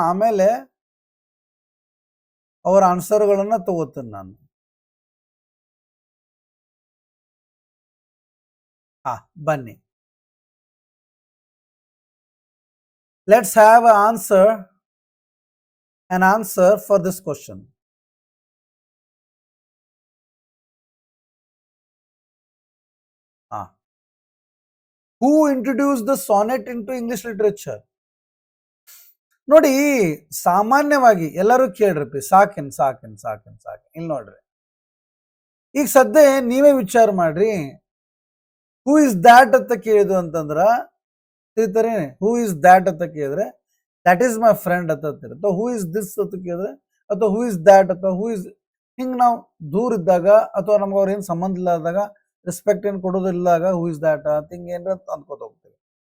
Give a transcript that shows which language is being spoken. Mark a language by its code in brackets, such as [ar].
[kn] ಆಮೇಲೆ ಅವರ ಆನ್ಸರ್ಗಳನ್ನ ತಗೋತೀನಿ ನಾನು. ಬನ್ನಿ, [en] Let's have an answer for this question. Who introduced the sonnet into English literature? [kn] ನೋಡಿ, ಸಾಮಾನ್ಯವಾಗಿ ಎಲ್ಲರೂ ಕೇಳ್ರಿ, ಸಾಕಿನ್ ಇಲ್ಲಿ ನೋಡ್ರಿ. ಈಗ ಸದ್ಯ ನೀವೇ ವಿಚಾರ ಮಾಡ್ರಿ, [en] who is that [kn] ಅಂತ ಕೇಳಿದ್ರು ಅಂತಂದ್ರ ತಿಳಿತಾರೆ. [en] who is that [kn] ಅಂತ ಕೇಳಿದ್ರೆ [en] that is my friend [kn] ಅಂತ ಅಥವಾ [en] who is this [kn] ಅಂತ ಕೇಳಿದ್ರೆ, ಅಥವಾ ಹೂ ಇಸ್ ದ್ಯಾಟ್ ಅಥವಾ ಹೂ ಇಸ್, ಹಿಂಗ್ ನಾವು ದೂರ ಇದ್ದಾಗ ಅಥವಾ ನಮ್ಗೆ ಅವ್ರ ಏನ್ ಸಂಬಂಧ ಇಲ್ಲದಾಗ, ರೆಸ್ಪೆಕ್ಟ್ ಏನ್ ಕೊಡೋದಿಲ್ಲಾಗ ಹೂ ಇಸ್ ದ್ಯಾಟ್ ಅಂತ ಹಿಂಗ ಏನ್ರ ಅಂತ ಅನ್ಕೋತ ಹೋಗ್ತೀವಿ.